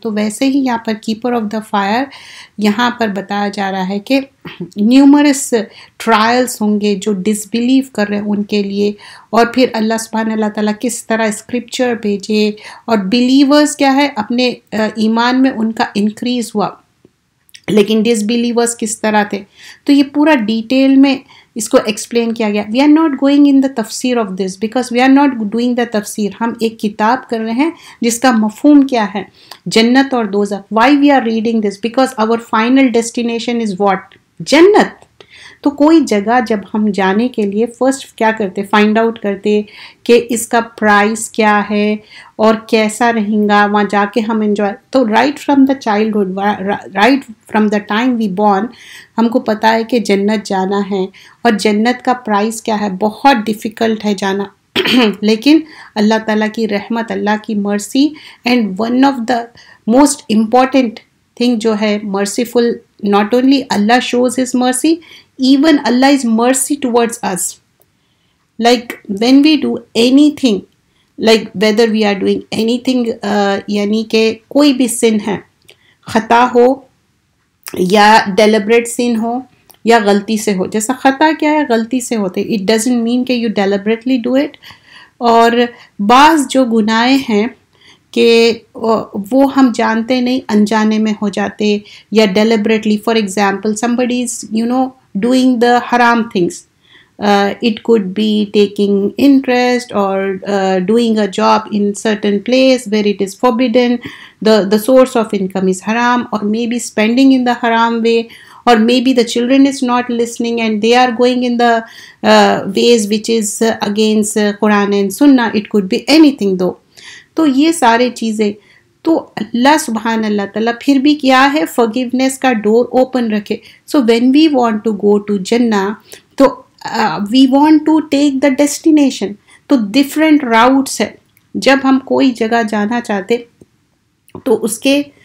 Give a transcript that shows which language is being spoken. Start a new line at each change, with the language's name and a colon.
Urdu: تو ویسے ہی یہاں پر کیپر آف دا فائر یہاں پر بتایا جا رہا ہے کہ نیومرس ٹرائلز ہوں گے جو ڈس بلیو کر رہے ہیں ان کے لیے. اور پھر اللہ سبحانہ اللہ تعالیٰ کس طرح اسکرپچر بھیجے، اور بلیورز کیا ہے اپنے ایمان میں ان کا انکریز ہوا، لیکن ڈس بلیورس کس طرح تھے. تو یہ پورا ڈیٹیل میں اس کو ایکسپلین کیا گیا.
English: We are not going in the tafsir of this because we are not doing the tafsir.
Urdu: ہم ایک کتاب کر رہے ہیں جس کا مفہوم کیا ہے، جنت اور دوزخ.
English: Why we are reading this? Because our final destination is what? Jannat.
Urdu: تو کوئی جگہ جب ہم جانے کے لیے فرسٹ کیا کرتے؟ فائنڈ آؤٹ کرتے کہ اس کا پرائس کیا ہے اور کیسا رہیں گا وہاں جا کے ہم انجوائے. تو
English: right from the childhood, right from the time we born,
Urdu: ہم کو پتہ ہے کہ جنت جانا ہے اور جنت کا پرائس کیا ہے. بہت ڈیفیکلٹ ہے جانا لیکن اللہ تعالیٰ کی رحمت، اللہ کی
English: Mercy, and one of the most important thing جو ہے merciful, not only Allah shows his mercy, even Allah is mercy towards us. Like when we do anything, like whether we are doing anything
Urdu: یعنی کہ کوئی بھی
English: sin ہے، خطا ہو یا deliberate sin
Urdu: ہو یا غلطی سے ہو. جیسا خطا کیا ہے؟ غلطی سے ہوتے.
English: it doesn't mean
Urdu: کہ
English: you deliberately do it.
Urdu: اور بعض جو گناہ ہیں کہ وہ ہم جانتے نہیں، انجانے میں ہو جاتے یا deliberately.
English: For example somebody is doing the haram things. It could be taking interest or doing a job in certain place where it is forbidden. The source of income is haram, or maybe spending in the haram way, or maybe the children is not listening and they are going in the ways which is against Quran and Sunnah. It could be anything though.
Urdu: تو یہ سارے چیزیں تو اللہ سبحان اللہ تعالیٰ پھر بھی کیا ہے، forgiveness کا ڈور اوپن رکھے.
English: So when we want to go to Jannah, تو we want to take the destination.
Urdu: تو ڈفرینٹ راؤٹس ہے. جب ہم کوئی جگہ جانا چاہتے تو اس کے